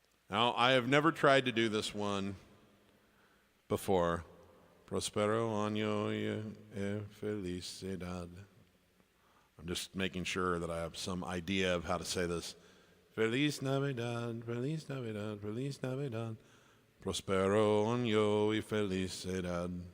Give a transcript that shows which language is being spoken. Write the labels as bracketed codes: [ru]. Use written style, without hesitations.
[en] Now, I have never tried to do this one before. [es] Prospero año y felicidad. [en] I'm just making sure that I have some idea of how to say this. [es] Feliz Navidad, Feliz Navidad, Feliz Navidad. Prospero año y felicidad.